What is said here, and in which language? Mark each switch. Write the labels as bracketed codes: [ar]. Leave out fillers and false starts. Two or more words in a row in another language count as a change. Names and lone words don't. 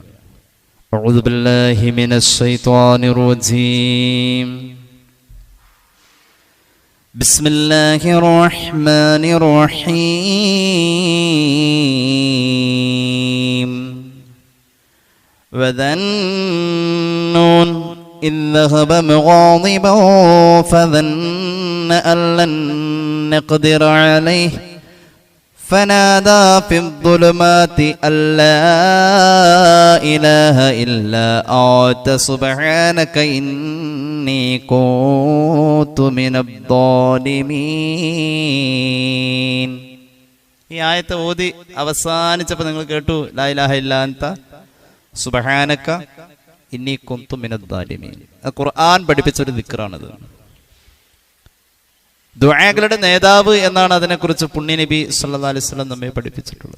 [ar] أعوذ بالله من الشيطان الرجيم. بسم الله الرحمن الرحيم. وذا النون إذ ذهب مغاضبا فظن أن لن نقدر عليه فنادى في الظلمات أن لا إله إلا أنت سبحانك إني كنت من الظالمين. [ml] ഈ ആയത്ത് ഓതി അവസാനിച്ചപ്പോൾ നിങ്ങൾ കേട്ടു, [ar] لا إله إلا أنت سبحانك إني كنت من الظالمين. [ml] ഖുർആൻ പഠിപ്പിച്ചൊരു ദിക്റാണത്. ദുആകളുടെ നേതാവ് എന്നാണ് അതിനെക്കുറിച്ച് പുണ്യ നബി [ar] صلى الله عليه وسلم [ml] നമ്മെ പഠിപ്പിച്ചിട്ടുള്ളത്.